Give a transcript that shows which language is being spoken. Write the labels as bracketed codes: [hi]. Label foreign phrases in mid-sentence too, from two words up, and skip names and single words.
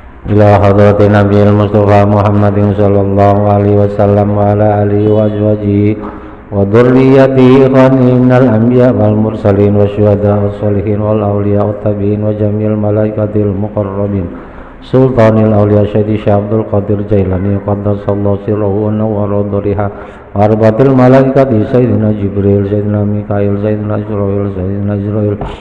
[ar] إلى حضرة النبي المصطفى محمد صلى الله عليه وسلم وعلى آله وأزواجه وذريته من الأنبياء والمرسلين والشهداء والصالحين والأولياء والتابعين وجميع الملائكة المقربين سلطان الأولياء سيدي الشيخ عبد القادر الجيلاني قدس الله سره ونور ضريحه وأربعة الملائكة سيدنا جبريل سيدنا ميكائيل سيدنا إسرافيل